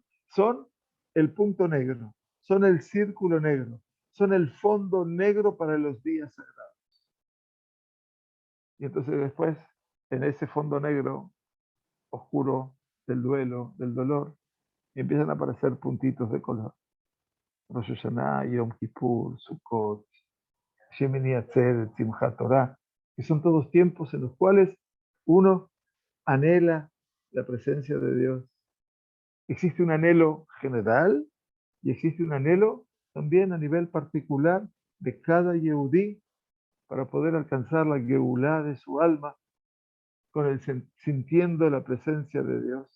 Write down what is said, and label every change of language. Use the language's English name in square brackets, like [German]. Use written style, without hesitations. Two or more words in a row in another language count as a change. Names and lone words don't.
[Spanish] Son el punto negro, son el círculo negro, son el fondo negro para los días sagrados. Y entonces después, en ese fondo negro, oscuro del duelo, del dolor, empiezan a aparecer puntitos de color. Rosh Hashanah, Yom Kippur, Sukkot, Shemini Atzeret, Simchat Torah, que son todos tiempos en los cuales uno anhela la presencia de Dios. Existe un anhelo general y existe un anhelo también a nivel particular de cada Yehudí para poder alcanzar la Geulá de su alma con el sintiendo la presencia de Dios.